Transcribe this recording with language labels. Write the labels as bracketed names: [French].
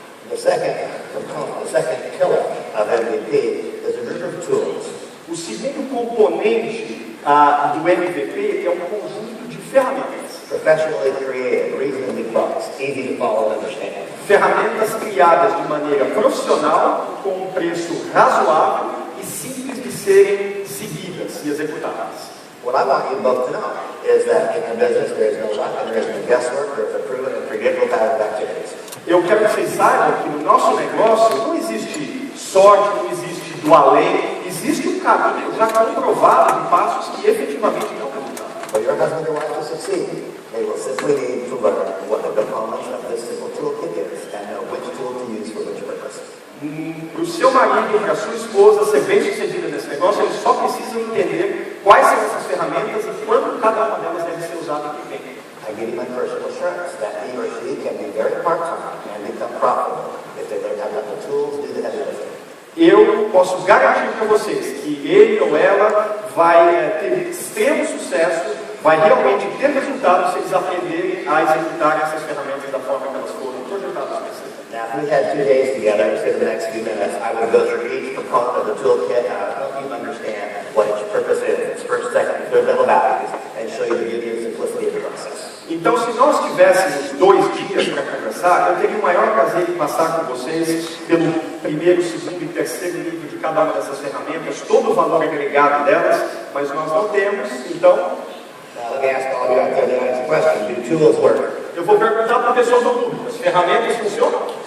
[English] The second component, the second pillar of MVP is a group of tools. [Portuguese] O segundo componente do MVP é um conjunto de ferramentas. [English] Professionally created, reasonably priced, easy to follow and understand. [Portuguese] Ferramentas criadas de maneira profissional, com um preço razoável e simples de serem seguidas e executadas. [English] What I want you both to know is that in the business there is no luck and there is no guesswork, there is a proven and predictable pattern of activities. [Portuguese] Eu quero que vocês saibam que no nosso negócio não existe sorte, não existe do além, existe um caminho já comprovado de passos que efetivamente não resultaram. [English] For your husband or wife to succeed, they will simply need to learn what the components of this simple toolkit is and know which tool to use for which purpose. [Portuguese] Para o seu marido, para a sua esposa ser bem sucedida nesse negócio, eles só precisam entender quais são essas ferramentas e quando cada uma delas deve ser usada e bem. [English] I give you my personal assurance that he or she can be very part-time and become profitable if they learn how to have the tools, do the heavy lifting. [Portuguese] Eu posso garantir para vocês que ele ou ela vai ter extremo sucesso, vai realmente ter resultados se eles aprenderem a executar essas ferramentas da forma que elas foram projetadas para ser. [English] Now, if we had 2 days together, instead of the next few minutes, I would go through each component of the toolkit and I would help you understand what its purpose is, its first, second, and third level values, and show you the beauty and simplicity of the process. [Portuguese] Então, se nós tivéssemos 2 dias para conversar, eu teria o maior prazer em passar com vocês pelo primeiro, segundo e terceiro nível de cada uma dessas ferramentas, todo o valor agregado delas, mas nós não temos, então... [English] Now, let me ask all of you out there the honest question. Do tools work? [Portuguese] Eu vou perguntar para a pessoa do público, as ferramentas funcionam?